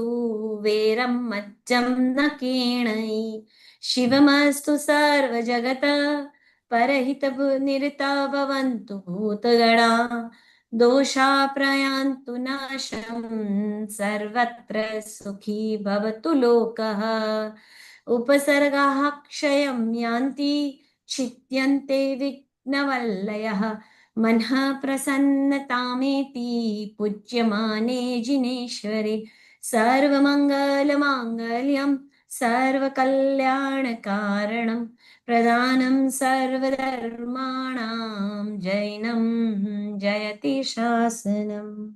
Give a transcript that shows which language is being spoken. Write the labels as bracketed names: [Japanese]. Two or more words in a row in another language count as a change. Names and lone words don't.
[Sanskrit] વેરમ મજ્જમ ન કેણૈ શિવમસ્તુ સર્વ જગત પરહિત નિરતા ભવન્તુ ભૂતગણા દોષા પ્રયાન્તુ નાશમ સર્વત્ર સુખી ભવતુ લોકઃ ઉપસર્ગાઃ ક્ષયં યાન્તિ छित्यन्ते विघ्नवल्लयः मनः प्रसन्नतामेति पूज्यमाने जिनेश्वरे सर्वमङ्गलमाङ्गल्यं सर्वकल्याणकारणं प्रदानं सर्वधर्माणां जैनं जयति शासनम्.